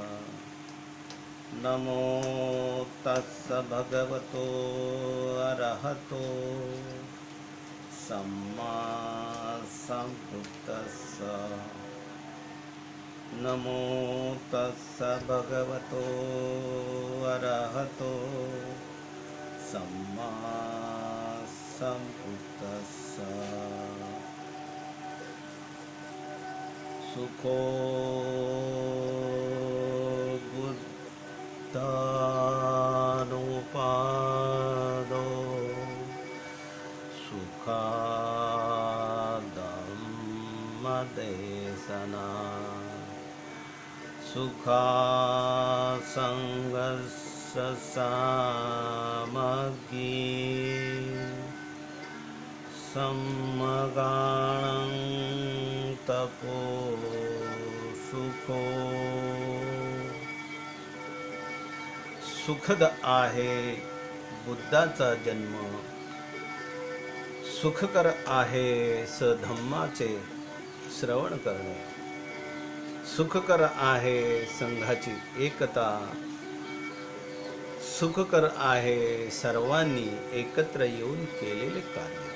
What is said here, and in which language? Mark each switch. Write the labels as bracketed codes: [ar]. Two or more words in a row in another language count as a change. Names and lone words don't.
[pi] नमो तस्स भगवतो अरहतो सम्मा सम्बुद्धस्स। नमो तस्स भगवतो अरहतो सम्मा सम्बुद्धस्स। सुखो बुद्धानुपादो सुखादम्मदेशना। सुखासङ्गस्य सामग्री सम्मगाणं तपो सुखो। [mr] सुखद आहे बुद्धाचा जन्म, सुखकर आहे सधम्माचे श्रवण करणे, सुखकर आहे संघाची एकता, सुखकर आहे सर्वांनी एकत्र येऊन केलेले कार्य।